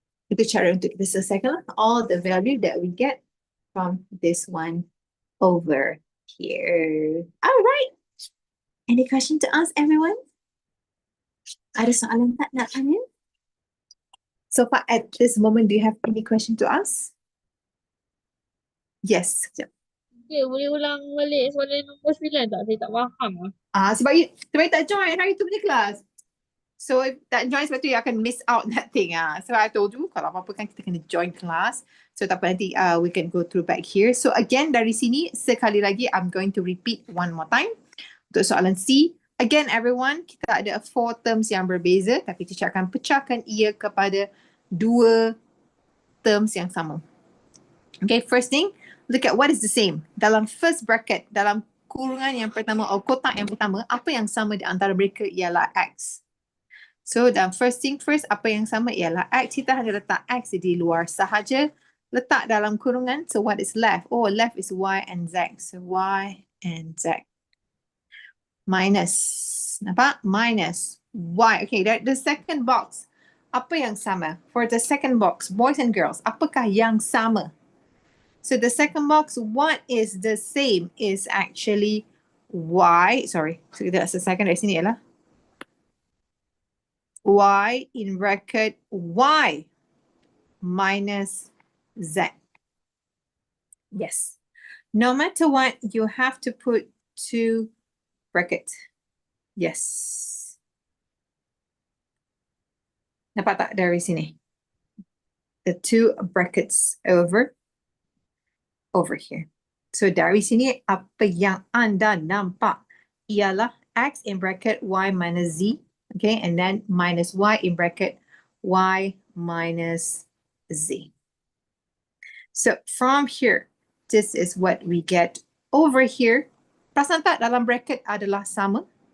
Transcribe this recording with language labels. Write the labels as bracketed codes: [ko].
[ms] Itu cara untuk kita selesaikan [en] all the value that we get from this one over here. Alright. Any question to ask, everyone? [ms] Ada soalan tak nak tanya? [en] So far at this moment, do you have any question to ask? Yes. [ms] Sekejap. Okay, boleh ulang balik soalan nombor 9 tak? Saya tak faham lah. Sebab you tak join hari tu punya kelas. So if tak join sebab tu you akan [en] miss out that thing. So I told you [ms] kalau apa-apa kan kita kena join kelas. [en] So [ms] tak apa nanti [en] we can go through back here. So again [ms] dari sini sekali lagi [en] I'm going to repeat one more time. [ms] Untuk soalan C. [en] Again everyone [ms] kita ada 4 terms yang berbeza tapi teacher akan pecahkan ia kepada dua terms yang sama. [en] Okay, first thing, look at what is the same. [ms] Dalam first bracket, dalam kurungan yang pertama atau kotak yang pertama, apa yang sama di antara mereka ialah X. So, dalam first thing first, apa yang sama ialah X. Kita hanya letak X di luar sahaja. Letak dalam kurungan. [en] So, what is left? Oh, left is Y and Z. So, Y and Z. Minus. [ms] Nampak? [en] Minus Y. Okay, the second box. [ms] Apa yang sama? [en] For the second box, boys and girls, [ms] apakah yang sama? [en] So the second box, what is the same is actually Y. Sorry, so that's the second [ms] dari sini ialah [en] Y in bracket Y minus Z. Yes. No matter what, you have to put two brackets. Yes. [ms] Nampak tak dari sini? [en] The two brackets over here. [ms] So dari sini apa yang anda nampak ialah X in bracket Y minus Z. [en] Okay, and then minus Y in bracket Y minus Z. So from here, this is what we get over here. [ms] Perasan tak dalam bracket adalah sama?